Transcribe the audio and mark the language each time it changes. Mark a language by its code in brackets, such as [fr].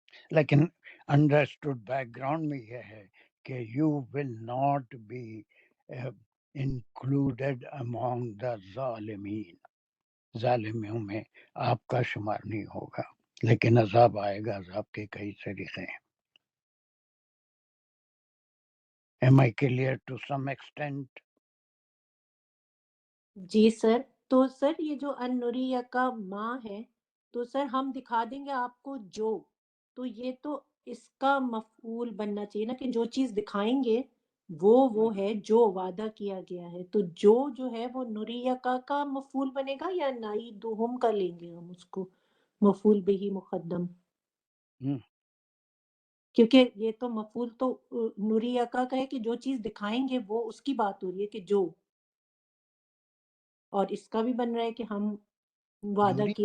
[ur] لیکن understood back ground میں یہ ہے کہ [en] you will not be included among the [ur] ظالمین، ظالموں میں آپ کا شمار نہیں ہوگا، لیکن عذاب آئے گا. عذاب کے کئی طریقے ہیں. [en] Am I clear to some extent? [ur] جی سر. تو سر یہ جو ان نوریہ کا ماں ہے، تو سر ہم دکھا دیں گے آپ کو جو، تو یہ تو اس کا مفعول بننا چاہیے نا، کہ جو چیز دکھائیں گے وہ ہے جو وعدہ کیا گیا ہے. تو جو ہے وہ نوریہ کا مفعول بنے گا، یا نعیدہم کا لیں گے ہم اس کو مفعول بہ مقدم؟ کیونکہ یہ تو مفعول تو نوریہ کا ہے کہ جو چیز دکھائیں گے وہ اس کی بات ہو رہی ہے کہ جو، اور اس کا بھی بن رہا ہے کہ ہم وعدہ کیا.